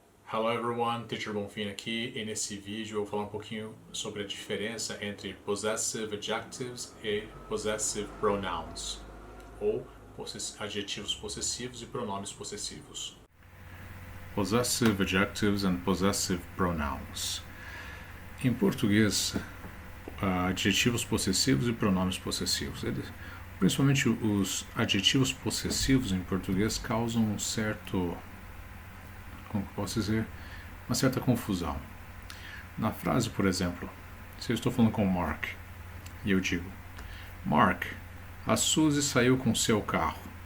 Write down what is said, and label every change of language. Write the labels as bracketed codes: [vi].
[en] Hello everyone, [pt] Teacher Bonfim aqui, e nesse vídeo eu vou falar um pouquinho sobre a diferença entre possessive adjectives e possessive pronouns, ou adjetivos possessivos e pronomes possessivos. [en] Possessive adjectives and possessive pronouns. [pt] Em português, adjetivos possessivos e pronomes possessivos. Principalmente os adjetivos possessivos em português causam um certo, como posso dizer, uma certa confusão. Na frase, por exemplo, se eu estou falando com o Mark e eu digo: Mark, a Suzy saiu com seu carro.